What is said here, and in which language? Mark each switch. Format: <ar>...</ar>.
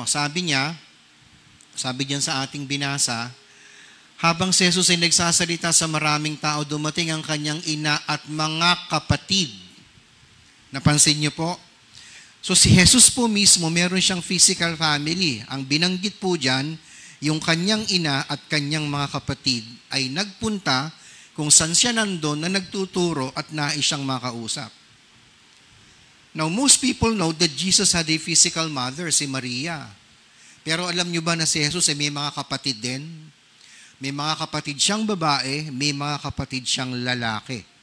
<tl>Sabi diyan sa ating binasa, habang si Jesus ay nagsasalita sa maraming tao, dumating ang kanyang ina at mga kapatid. Napansin niyo po? So si Jesus po mismo, meron siyang physical family. Ang binanggit po dyan, yung kanyang ina at kanyang mga kapatid ay nagpunta kung saan siya nandun na nagtuturo at nais siyang makausap.</tl> <en>Now, most people know that Jesus had a physical mother, si Maria.</en> <tl>Pero alam niyo ba na si Jesus ay may mga kapatid din? May mga kapatid siyang babae, may mga kapatid siyang lalaki.</tl>